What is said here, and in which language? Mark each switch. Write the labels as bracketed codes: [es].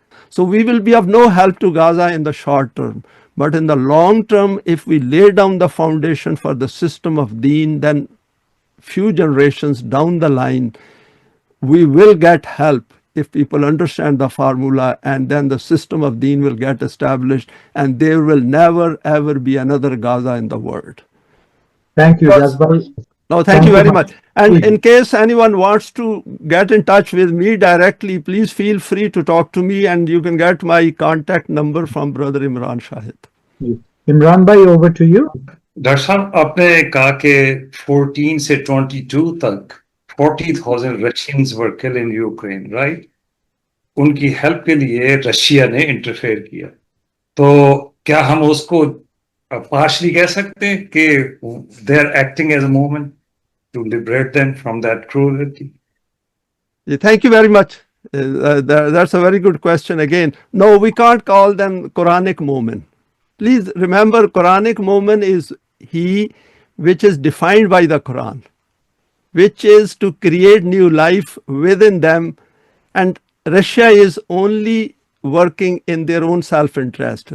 [en] So we will be of no help to Gaza in the short term. But in the long term, if we lay down the foundation for the system of deen, then few generations down the line, we will get help if people understand the formula, and then the system of deen will get established, and there will never ever be another Gaza in the world. Thank you, Jazbal. No, thank you very much. And in case anyone wants to get in touch with me directly, please feel free to talk to me, and you can get my contact number from Brother Imran Shahid. Imran bhai, over to you. [hi] Doctor साहब आपने कहा कि 14 से 22 तक 40,000 [en] Russians were killed in Ukraine, right? [hi] उनकी help के लिए Russia ने इंटरफेयर किया, तो क्या हम उसको पार्शली कह सकते हैं कि [en] they are acting as a movement to liberate them from that cruelty? Thank you very much. That's a very good question again. No, we can't call them Quranic Momin. Please remember, Quranic Momin is he which is defined by the Quran, which is to create new life within them, and Russia is only working in their own self-interest.